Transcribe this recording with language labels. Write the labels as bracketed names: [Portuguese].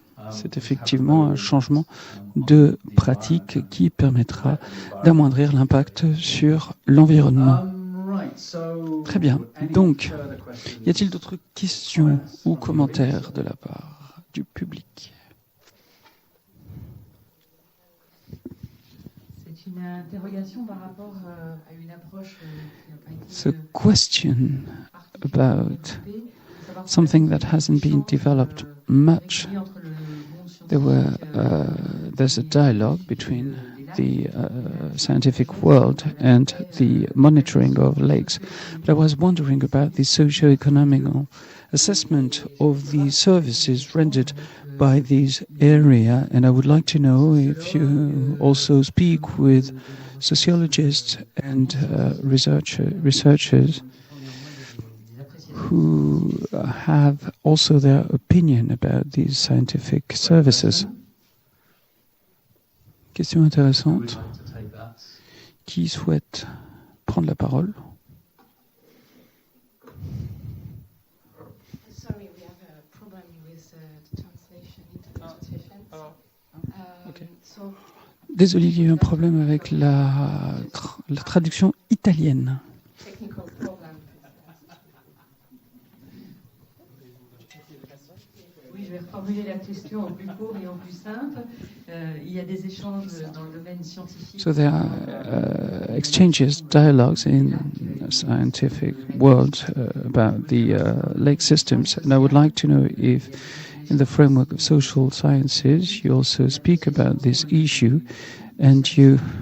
[French] C'est effectivement un changement de pratique qui permettra d'amoindrir l'impact sur l'environnement. Très bien. Donc, y a-t-il d'autres questions ou commentaires de la part du public? C'est une interrogation par rapport à une approche qui n'a pas été [English] It's a question about something that hasn't been developed much. There's a dialogue between the scientific world and the monitoring of lakes. But I was wondering about the socio-economic assessment of the services rendered by this area, and I would like to know if you also speak with sociologists and researchers who have also their opinion about these scientific services. [French] Question intéressante. Qui souhaite prendre la parole? [English] Sorry, we have a problem with the translation. Okay. [French] Désolé, il y a eu un problème avec la traduction italienne. [English] Technical problem. [French] Oui, je vais reformuler la question en plus court et en plus simple. Il y a des échanges dans le domaine scientifique. [English] So there are exchanges, dialogues in the scientific world about the lake systems, and I would like to know if, in the framework of social sciences, you also speak about this issue, and you